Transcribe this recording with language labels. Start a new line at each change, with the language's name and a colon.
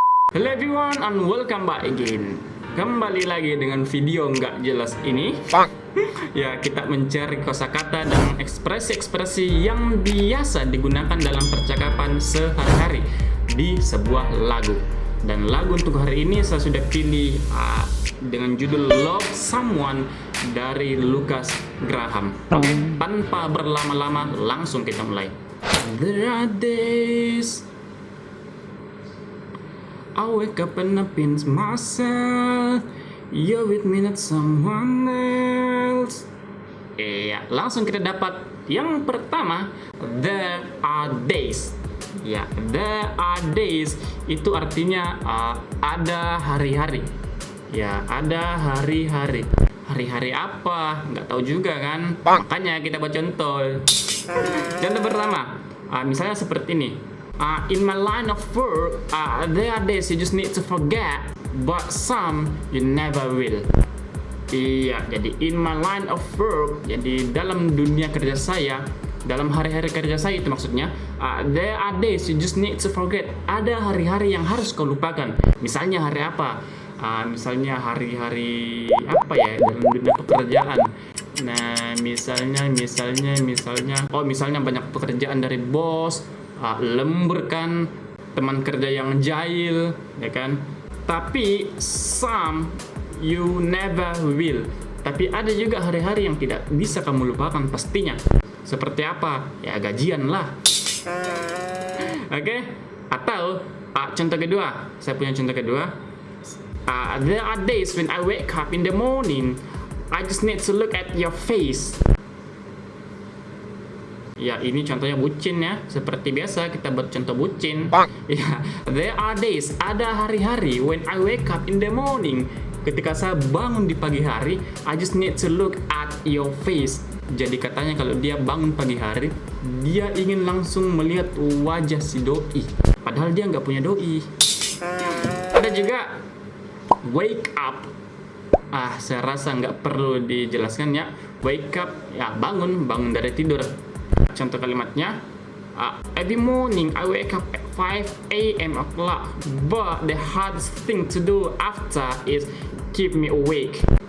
English: Hello everyone and welcome back again.
Indonesian: Kembali lagi dengan video nggak jelas ini. Ya, kita mencari kosakata dan ekspresi-ekspresi yang biasa digunakan dalam percakapan sehari-hari di sebuah lagu. Dan lagu untuk hari ini saya sudah pilih dengan judul Love Someone dari Lukas Graham. Tanpa berlama-lama, langsung kita mulai.
English: There are days I wake up and I pinch myself. You're with me, not someone else.
Indonesian: Iya, langsung kita dapat yang pertama.
English: There are days.
Indonesian: Ya,
English: there are days
Indonesian: itu artinya ada hari-hari. Ya, ada hari-hari. Hari-hari apa? Nggak tahu juga kan? Makanya kita buat contoh. Contoh pertama, misalnya seperti ini.
English: In my line of work, there are days you just need to forget, but some you never will.
Indonesian: Iya, jadi
English: in my line of work,
Indonesian: jadi dalam dunia kerja saya, dalam hari-hari kerja saya itu maksudnya,
English: there are days you just need to forget.
Indonesian: Ada hari-hari yang harus kau lupakan. Misalnya hari apa? Misalnya hari-hari apa ya dalam dunia pekerjaan. Nah, misalnya, misalnya banyak pekerjaan dari bos, lembur kan, teman kerja yang jahil, ya kan. Tapi
English: some you never will.
Indonesian: Tapi ada juga hari-hari yang tidak bisa kamu lupakan pastinya. Seperti apa? Ya gajian lah. Oke? Atau contoh kedua, saya punya contoh kedua.
English: There are days when I wake up in the morning, I just need to look at your face.
Indonesian: Ya, ini contohnya bucin ya. Seperti biasa kita buat contoh bucin. Ya,
English: there are days,
Indonesian: ada hari-hari
English: when I wake up in the morning.
Indonesian: Ketika saya bangun di pagi hari,
English: I just need to look at your face.
Indonesian: Jadi katanya kalau dia bangun pagi hari, dia ingin langsung melihat wajah si doi. Padahal dia nggak punya doi. Ada juga wake up. Saya rasa nggak perlu dijelaskan ya. Wake up, ya bangun dari tidur. Contoh kalimatnya,
English: every morning I wake up at 5 a.m. o'clock, but the hardest thing to do after is keep me awake.